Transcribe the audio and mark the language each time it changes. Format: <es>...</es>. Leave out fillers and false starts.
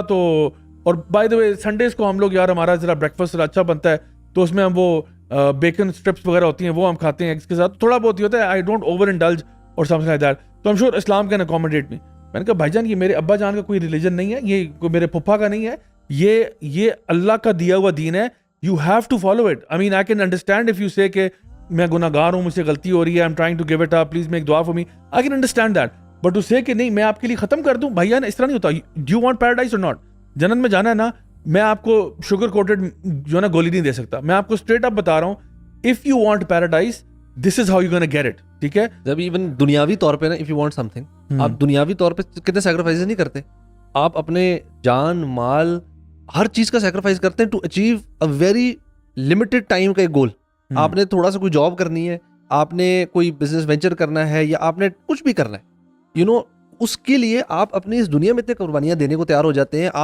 <ur>تو اور</ur> <en>by the way</en> <ur>Sundays کو ہم لوگ یار ہمارا ذرا بریکفاسٹ ذرا اچھا بنتا ہے, تو اس میں ہم وہ بیکن اسٹرپس وغیرہ ہوتی ہیں وہ ہم کھاتے ہیں ایگس کے ساتھ, تھوڑا بہت ہی ہوتا ہے.</ur> <en>I don't over indulge or something like that. تو I'm sure Islam can accommodate me.</en> <ur>میں نے کہا بھائی جان یہ میرے ابا جان کا کوئی ریلیجن نہیں ہے, یہ کوئی میرے پھپھا کا نہیں ہے, یہ اللہ کا دیا ہوا دین ہے.</ur> <en>You have to follow it. I mean, I can understand if you say</en> <ur>کہ میں گناہ گار ہوں, مجھ سے غلطی ہو رہی ہے,</ur> <en>I'm trying to give it up, please make dua for me. I can understand that. But to say</en> <ur>کہ نہیں میں آپ کے لیے ختم کر دوں, بھائی اس طرح نہیں ہوتا.</ur> <en>Do you want paradise or not?</en> <ur>جنت میں جانا ہے نا, میں آپ کو</ur> <en>sugar coated</en> <ur>جو ہے نا گولی نہیں دے سکتا. میں آپ کو اسٹریٹ اپ بتا رہا ہوں,</ur> <en>if you want paradise, this is how you're gonna get it.</en> <ur>ٹھیک ہے, جب ایون دنیاوی طور پہ نا,</ur> <en>if you want something,</en> <ur>آپ دنیاوی طور پہ کتنے سیکریفائز نہیں کرتے. آپ اپنے جان مال ہر چیز کا سیکریفائز کرتے ہیں</ur> <en>to achieve a very limited time</en> <ur>کا ایک گول. آپ نے تھوڑا سا کوئی جاب کرنی ہے, آپ نے کوئی بزنس وینچر کرنا ہے, یا آپ نے کچھ بھی کرنا ہے,</ur> <en>you know,</en> <ur>اس کے لیے آپ اپنی اس دنیا میں اتنے قربانیاں دینے کو تیار ہو جاتے ہیں.</ur>